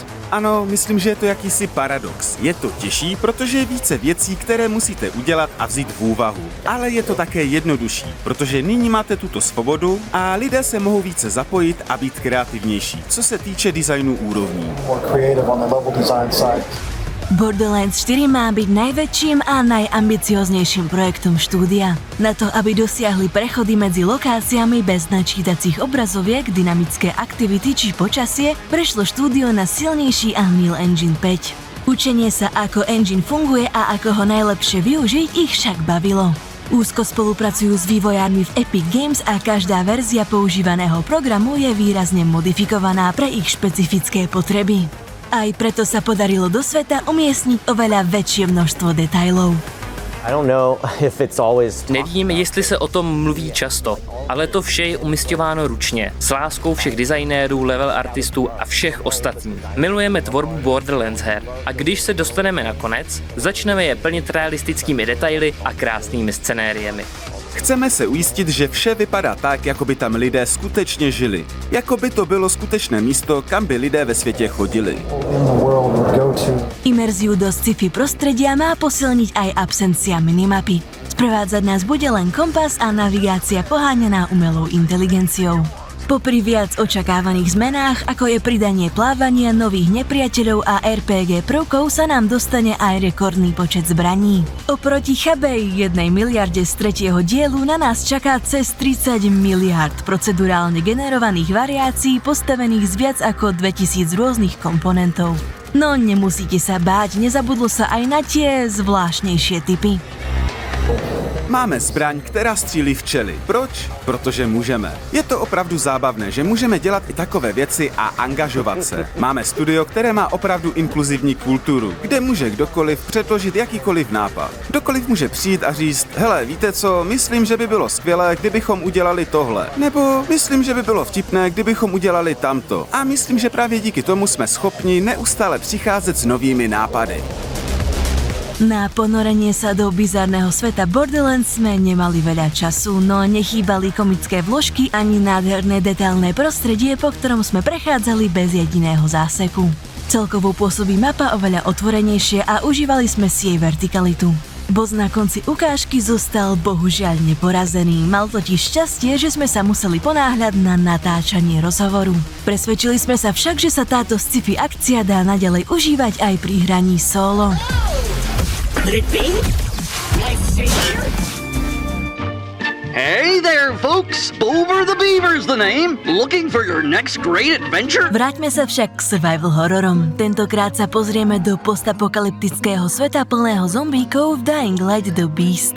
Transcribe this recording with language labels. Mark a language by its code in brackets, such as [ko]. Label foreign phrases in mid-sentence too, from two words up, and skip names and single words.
[cs] Ano, myslím, že je to jakýsi paradox. Je to těžší, protože je více věcí, které musíte udělat a vzít v úvahu. Ale je to také jednodušší, protože nyní máte tuto svobodu a lidé se mohou více zapojit a být kreativnější, co se týče designu úrovní. [sk] Borderlands 4 má byť najväčším a najambicioznejším projektom štúdia. Na to, aby dosiahli prechody medzi lokáciami bez načítacích obrazoviek, dynamické aktivity či počasie, prešlo štúdio na silnejší Unreal Engine 5. Učenie sa, ako engine funguje a ako ho najlepšie využiť, ich však bavilo. Úzko spolupracujú s vývojármi v Epic Games a každá verzia používaného programu je výrazne modifikovaná pre ich špecifické potreby. Aj preto sa podarilo do sveta umiestniť oveľa väčšie množstvo detailov. [cs] Nevím, jestli se o tom mluví často, ale to vše je umisťováno ručně, s láskou všech designérů, level artistů a všech ostatních. Milujeme tvorbu Borderlands her a když se dostaneme na konec, začneme je plnit realistickými detaily a krásnými scenériemi. Chceme se ujistit, že vše vypadá tak, jako by tam lidé skutečně žili. Jako by to bylo skutečné místo, kam by lidé ve světě chodili. [sk] Imerziu do sci-fi prostredia má posilniť aj absencia minimapy. Sprevádzať nás bude len kompas a navigácia poháňaná umelou inteligenciou. Popri viac očakávaných zmenách, ako je pridanie plávania, nových nepriateľov a RPG prvkov, sa nám dostane aj rekordný počet zbraní. Oproti chabej 1 miliarde z 3. dielu na nás čaká cez 30 miliard procedurálne generovaných variácií postavených z viac ako 2000 rôznych komponentov. No nemusíte sa báť, nezabudlo sa aj na tie zvláštnejšie typy. [cs] Máme zbraň, která střílí včely. Proč? Protože můžeme. Je to opravdu zábavné, že můžeme dělat i takové věci a angažovat se. Máme studio, které má opravdu inkluzivní kulturu, kde může kdokoliv předložit jakýkoliv nápad. Kdokoliv může přijít a říct, hele, víte co, myslím, že by bylo skvělé, kdybychom udělali tohle. Nebo myslím, že by bylo vtipné, kdybychom udělali tamto. A myslím, že právě díky tomu jsme schopni neustále přicházet s novými nápady. [sk] Na ponorenie sa do bizarného sveta Borderlands sme nemali veľa času, no nechýbali komické vložky ani nádherné detailné prostredie, po ktorom sme prechádzali bez jediného záseku. Celkovo pôsobí mapa oveľa otvorenejšie a užívali sme si jej vertikalitu. Boss na konci ukážky zostal bohužiaľ neporazený, mal totiž šťastie, že sme sa museli ponáhľať na natáčanie rozhovoru. Presvedčili sme sa však, že sa táto sci-fi akcia dá naďalej užívať aj pri hraní solo. [en] Hey there, folks! Boober the Beaver's the name. Looking for your next great adventure? [sk] Vráťme sa však k survival hororom. Tentokrát sa pozrieme do postapokalyptického sveta plného zombíkov v Dying Light The Beast.